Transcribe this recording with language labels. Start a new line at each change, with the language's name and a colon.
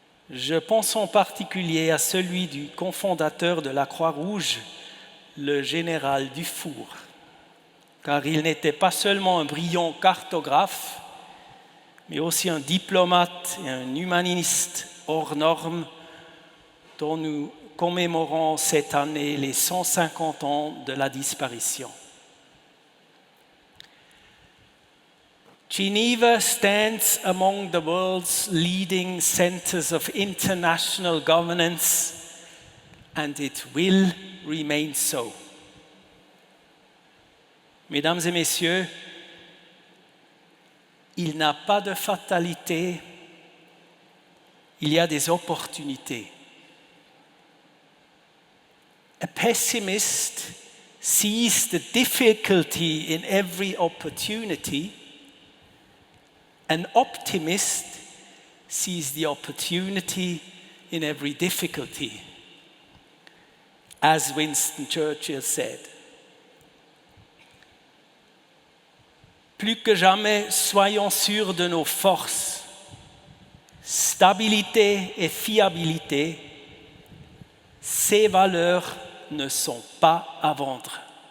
French: Je pense en particulier à celui du cofondateur de la Croix-Rouge, le général Dufour, car il n'était pas seulement un brillant cartographe, mais aussi un diplomate et un humaniste hors norme dont nous commémorons cette année les 150 ans de la disparition.
English: Geneva stands among the world's leading centers of international governance, and it will remain so.
French: Mesdames et messieurs, il n'y a pas de fatalité, il y a des opportunités.
English: A pessimist sees the difficulty in every opportunity. An optimist sees the opportunity in every difficulty, as Winston Churchill said.
French: Plus que jamais, soyons sûrs de nos forces, stabilité et fiabilité. Ces valeurs ne sont pas à vendre.